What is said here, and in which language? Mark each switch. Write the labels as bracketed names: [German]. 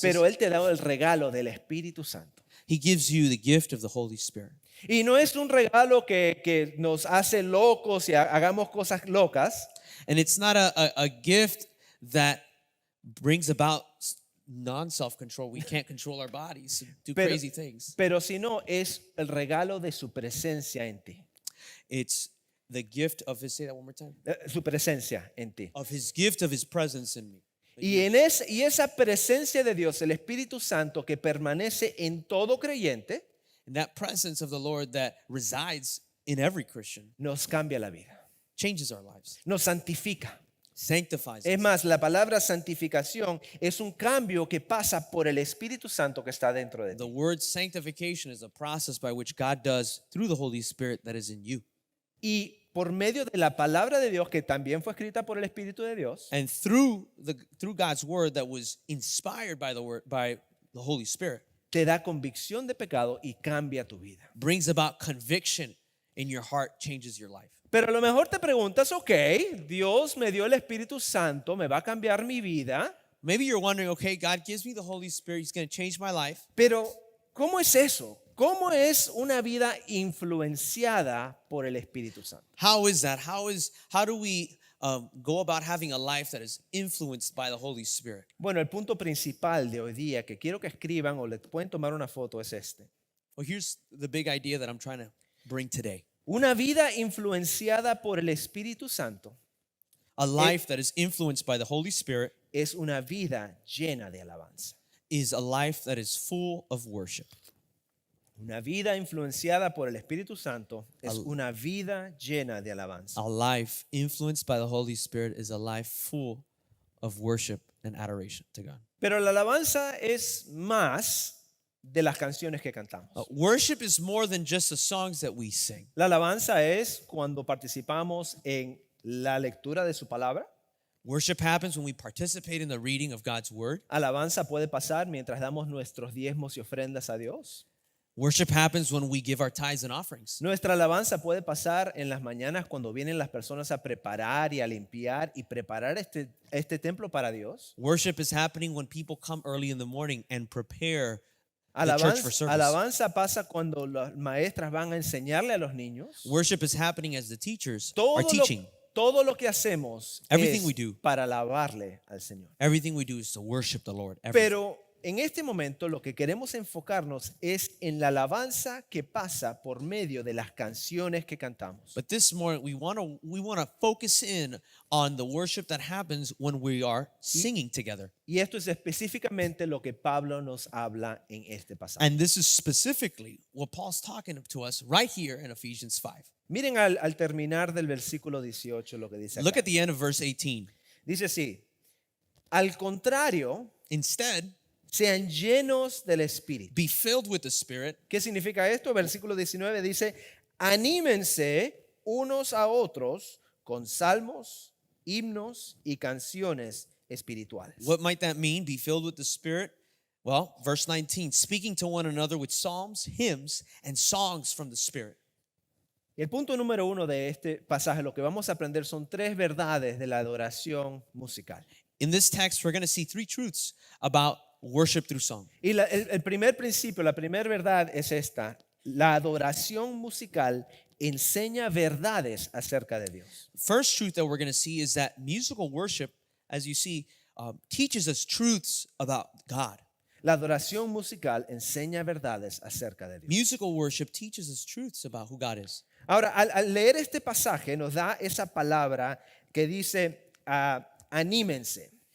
[Spanish] pero Él te da el regalo del Espíritu Santo. [English] He gives you the gift of the Holy Spirit. [Spanish] Y no es un regalo que nos hace locos y hagamos cosas locas, [English] And it's not a gift that brings about non-self-control. We can't control our bodies, do [Spanish] Pero- [English] crazy things. [Spanish] pero sino es el regalo de su presencia en ti. [English] It's the gift of His, say that one more time, [Spanish] Su presencia en ti. [English] of His gift of His presence in me. [Spanish] Y esa presencia de Dios, el Espíritu Santo que permanece en todo creyente, [English] And that presence of the Lord that resides in every Christian [Spanish] nos cambia la vida, [English] changes our lives, [Spanish] nos santifica. [English] sanctifies [Spanish] Es [English] us. [Spanish] más, la palabra santificación es un cambio que pasa por el Espíritu Santo que está dentro de [English] The [Spanish] ti. [English] word sanctification is a process by which God does through the Holy Spirit that is in you. [Spanish] Y por medio de la palabra de Dios, que también fue escrita por el Espíritu de Dios, [English] And through God's word that was inspired by the Holy Spirit [Spanish] te da convicción de pecado y cambia tu vida. [English] brings about conviction in your heart, changes your life. [Spanish] Pero a lo mejor te preguntas, ok, Dios me dio el Espíritu Santo, me va a cambiar mi vida, [English] Maybe you're wondering, okay, God gives me the Holy Spirit, He's going to change my life. [Spanish] pero ¿cómo es eso? ¿Cómo es una vida influenciada por el Espíritu Santo? [English] How is that? How do we go about having a life that is influenced by the Holy Spirit? [Spanish] Bueno, el punto principal de hoy día que quiero que escriban o le pueden tomar una foto es este. [English] Well, here's the big idea that I'm trying to bring today. [Spanish] Una vida influenciada por el Espíritu Santo [English] A life that is influenced by the Holy Spirit [Spanish] es una vida llena de alabanza. [English] is a life that is full of worship. [Spanish] Una vida influenciada por el Espíritu Santo es una vida llena de alabanza. [English] A life influenced by the Holy Spirit is a life full of worship and adoration to God. [Spanish] Pero la alabanza es más de las canciones que cantamos. [English] Worship is more than just the songs that we sing. [Spanish] La alabanza es cuando participamos en la lectura de su palabra. [English] Worship happens when we participate in the reading of God's word. [Spanish] Alabanza puede pasar mientras damos nuestros diezmos y ofrendas a Dios. [English] Worship happens when we give our tithes and offerings. [Spanish] Nuestra alabanza puede pasar en las mañanas cuando vienen las personas a preparar y a limpiar y preparar este templo para Dios. [English] Worship is happening when people come early in the morning and prepare the church for service. [Spanish] Alabanza pasa cuando las maestras van a enseñarle a los niños. [English] Worship is happening as the teachers are teaching. [Spanish] Todo lo que hacemos [English] Everything [Spanish] es [English] we do. [Spanish] para alabarle al Señor. [English] Everything we do is to worship the Lord. Everything. [Spanish] Pero en este momento lo que queremos enfocarnos es en la alabanza que pasa por medio de las canciones que cantamos. [English] But this morning we want to focus in on the worship that happens when we are singing together. [Spanish] Y esto es específicamente lo que Pablo nos habla en este pasaje. [English] And this is specifically what Paul's talking to us right here in Ephesians 5. [Spanish] Miren al terminar del versículo 18 lo que dice [English] Look [Spanish] acá. [English] at the end of verse 18. [Spanish] Dice así: al contrario, [English] Instead, [Spanish] sean llenos del Espíritu. [English] be filled with the Spirit. [Spanish] ¿Qué significa esto? Versículo 19 dice: anímense unos a otros con salmos, himnos y canciones espirituales. [English] What might that mean? Be filled with the Spirit? Well, verse 19, speaking to one another with psalms, hymns, and songs from the Spirit. [Spanish] El punto número 1 de este pasaje, lo que vamos a aprender son 3 verdades de la adoración musical. [English] In this text, we're going to see 3 truths about worship through song. [Spanish] Y el primer principio, la primera verdad es esta: la adoración musical enseña verdades acerca de Dios. [English] First truth that we're going to see is that musical worship, as you see, teaches us truths about God. [Spanish] La adoración musical enseña verdades acerca de Dios. [English] Musical worship teaches us truths about who God is. [Spanish] Ahora, al leer este pasaje nos da esa palabra que dice anímense.